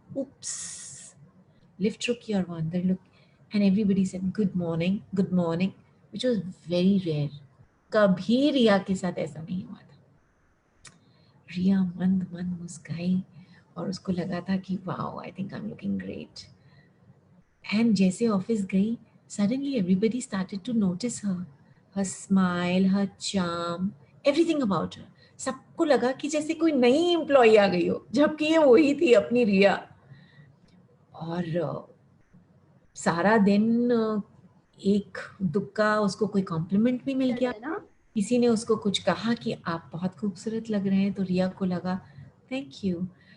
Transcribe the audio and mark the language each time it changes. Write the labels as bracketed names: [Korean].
[English] oops, [Hindi] lift रुकी और वो अंदर [English] Look and everybody said good morning which was very rare. [Hindi] कभी रिया के साथ ऐसा नहीं हुआ था। रिया मंद मंद मुस्काई और उसको लगा था कि [English] Wow I think I am looking great. And [Hindi] जैसे ऑफिस गई, [English] suddenly everybody started to notice her smile, her charm, everything about her. [Hindi] सबको लगा कि जैसे कोई नई एम्प्लॉय आ गई हो, जबकि ये वही थी अपनी रिया। और सारा दिन एक दुक्का उसको कोई कॉम्प्लीमेंट भी मिल गया, किसी ने उसको कुछ कहा कि आप बहुत खूबसूरत लग रहे हैं, तो रिया को लगा [English] Thank you.